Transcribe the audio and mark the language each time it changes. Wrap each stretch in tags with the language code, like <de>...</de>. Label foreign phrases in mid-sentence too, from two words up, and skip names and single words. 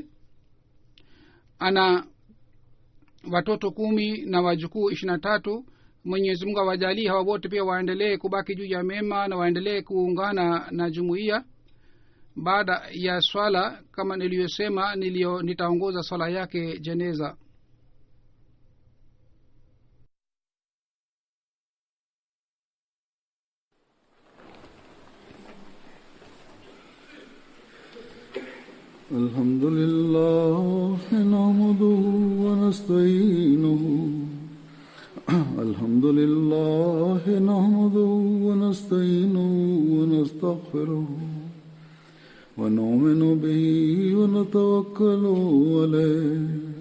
<sw>Ana watoto 10 na wajukuu 23. Mwenyezi Mungu awajalie hawa wote pia waendelee kubaki juu ya mema na waendelee kuungana na jumuiya. Baada ya swala kama niliyosema nitaongoza swala yake jeneza.</sw> <ar>الحمد لله نحمده ونستعينه الحمد لله نحمده ونستعينه ونستغفره ونؤمن به ونتوكل عليه</ar>